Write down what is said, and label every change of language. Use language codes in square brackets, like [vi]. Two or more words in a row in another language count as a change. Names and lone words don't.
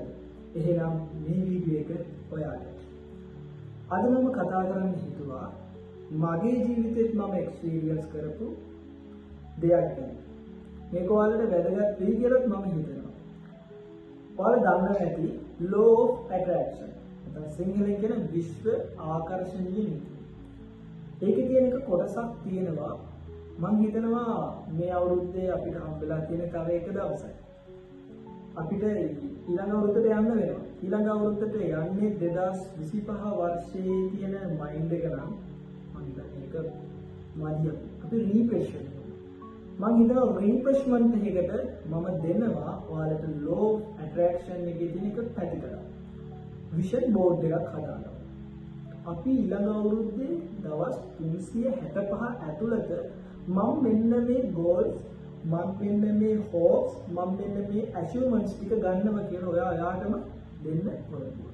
[si] එහෙනම් මේ වීඩියෝ එක ඔයාලට. අද මම කතා කරන්න හිතුවා මගේ ජීවිතේත් මම එක්ස්පීරියන්ස් කරපු දෙයක් ගැන. මේක ඔයාලට වැදගත් වෙයි කියලා මම හිතනවා. ඔයාලා දන්නවා ඇති [en] law of attraction. [si] නැත්නම් සිංහලෙන් කියන විශ්ව ආකර්ෂණීය නීතිය. ඒකේ තියෙන එක කොටසක් තියෙනවා මම හිතනවා මේ අවුරුද්දේ අපිට හම්බෙලා තියෙන තව එක දවසක් අපිට ඊළඟ අවුරුද්දට යන්න වෙනවා. ඊළඟ අවුරුද්දට යන්නේ 2025 වර්ෂයේ තියෙන මයින්ඩ් එක නම් මම හිතන්නේ ඒක මදිය. අපි රීෆ්‍රෙෂ් වෙනවා. මම හිතනවා රීෆ්‍රෙෂ්මන්ට් එකකට මම දෙනවා ඔයාලට [en] law of attraction [si] එකේ තියෙන එක පැතිකඩ. [en] vision board [si] එකක් හදාගන්න. අපි ඊළඟ අවුරුද්දේ දවස් 365 ඇතුළත මම මෙන්න මේ goals මම මෙන්න මේ hopes මම මෙන්න මේ achievements ටික ගන්නවා කියන ඔයාටම දෙන්න පොරොන්දුව.